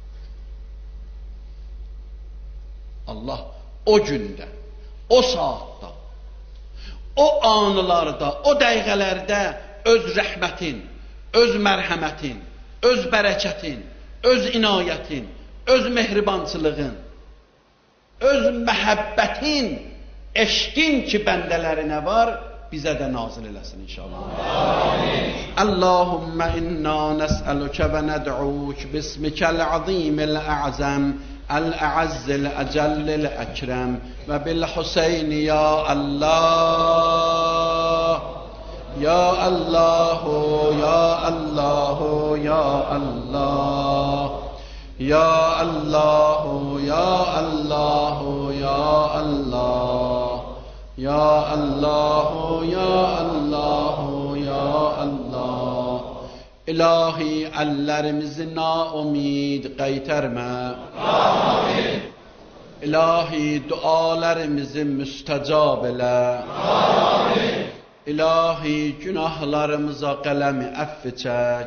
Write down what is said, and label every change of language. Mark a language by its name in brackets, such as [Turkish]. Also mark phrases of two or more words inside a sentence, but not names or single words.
[Azerbaijani] Allah o gündə, o saatda, o anlarda, o dəqiqələrdə öz rəhmətin, öz mərhəmətin, öz bərəkətin, öz inayətin, öz mehribançılığın, öz məhəbbətin, eşqin ki bəndələrinə var, bizə də nazil eləsin inşallah. Amin. [Arabic] اللهم إنا نسألك وندعوك باسمك العظيم الأعظم الأعز الأجل الأكرم وبالحسين يا الله. يا الله، يا الله، يا الله. يا الله، يا الله، يا الله. يا الله، يا الله، يا الله. [Azerbaijani] İlahi, əllərimizi naumid qaytarma. Amin. İlahi, dualarımızı müstəcab elə. Amin. İlahi, günahlarımıza qələmi əff çək.